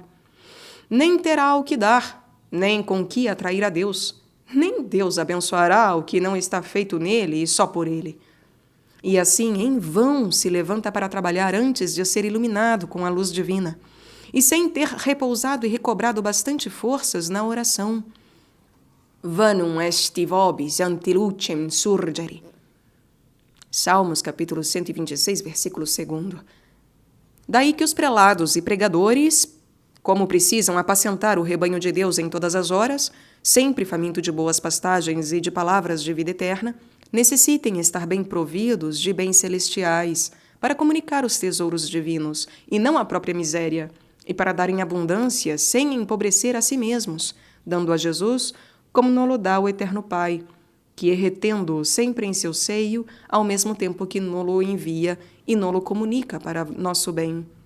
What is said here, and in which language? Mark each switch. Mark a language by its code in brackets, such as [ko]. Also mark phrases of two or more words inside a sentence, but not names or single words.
[pt] Nem terá o que dar, nem com que atrair a Deus. Nem Deus abençoará o que não está feito nele e só por ele. E assim, em vão, se levanta para trabalhar antes de ser iluminado com a luz divina, e sem ter repousado e recobrado bastante forças na oração. [la] Vanum est vobis ante lucem surgere. [pt] Salmos, capítulo 126, versículo 2. Daí que os prelados e pregadores, como precisam apacentar o rebanho de Deus em todas as horas, sempre faminto de boas pastagens e de palavras de vida eterna, necessitem estar bem providos de bens celestiais, para comunicar os tesouros divinos, e não a própria miséria, e para dar em abundância, sem empobrecer a si mesmos, dando a Jesus como nolo dá o Eterno Pai, que, retendo-o sempre em seu seio, ao mesmo tempo que nolo envia e nolo comunica para nosso bem.